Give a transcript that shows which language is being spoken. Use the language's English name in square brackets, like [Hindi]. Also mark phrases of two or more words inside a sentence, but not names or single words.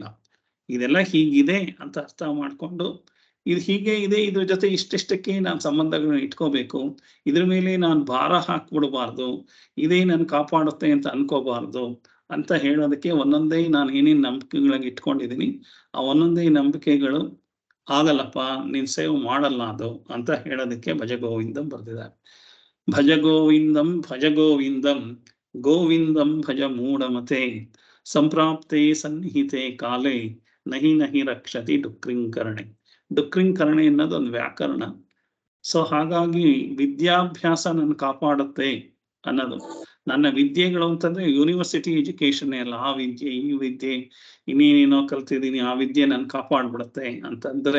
[Kannada] ಇದೆಲ್ಲ ಹೀಗಿದೆ ಅಂತ ಅರ್ಥ ಮಾಡ್ಕೊಂಡು ಇದು ಹೀಗೆ ಇದೆ, ಇದ್ರ ಜೊತೆ ಇಷ್ಟಿಷ್ಟಕ್ಕೆ ನಾನು ಸಂಬಂಧಗಳನ್ನ ಇಟ್ಕೋಬೇಕು, ಇದ್ರ ಮೇಲೆ ನಾನು ಭಾರ ಹಾಕ್ಬಿಡಬಾರ್ದು, ಇದೇ ನಾನು ಕಾಪಾಡುತ್ತೆ ಅಂತ ಅನ್ಕೋಬಾರ್ದು ಅಂತ ಹೇಳೋದಕ್ಕೆ ಒಂದೊಂದೇ ನಾನು ಏನೇನು ನಂಬಿಕೆಗಳಾಗಿ ಇಟ್ಕೊಂಡಿದ್ದೀನಿ ಆ ಒಂದೊಂದೇ ನಂಬಿಕೆಗಳು ಆಗಲ್ಲಪ್ಪ, ನೀನ್ ಸೇವ್ ಮಾಡಲ್ಲ ಅದು ಅಂತ ಹೇಳೋದಕ್ಕೆ ಭಜಗೋವಿಂದಂ ಬರ್ದಿದ್ದಾರೆ. [Sanskrit] ಭಜಗೋವಿಂದಂ ಭಜಗೋವಿಂದಂ ಗೋವಿಂದಂ ಭಜ ಮೂಢಮತೆ ಸಂಪ್ರಾಪ್ತೆ ಸನ್ನಿಹಿತೆ ಕಾಲೇ ನಹಿ ನಹಿ ರಕ್ಷತಿ ಡುಕ್ರಿಂಕರಣೆ. [Kannada] ಡುಕ್ರಿಂಕರಣೆ ಅನ್ನೋದು ಒಂದು ವ್ಯಾಕರಣ. ಸೊ ಹಾಗಾಗಿ ವಿದ್ಯಾಭ್ಯಾಸ ನನ್ನ ಕಾಪಾಡುತ್ತೆ ಅನ್ನೋದು. ನನ್ನ ವಿದ್ಯೆಗಳು ಅಂತಂದ್ರೆ [English] university education [Kannada] ಎಲ್ಲ, ಆ ವಿದ್ಯೆ ಈ ವಿದ್ಯೆ ಇನ್ನೇನೇನೋ ಕಲ್ತಿದ್ದೀನಿ, ಆ ವಿದ್ಯೆ ನನ್ ಕಾಪಾಡ್ಬಿಡುತ್ತೆ ಅಂತಂದ್ರೆ.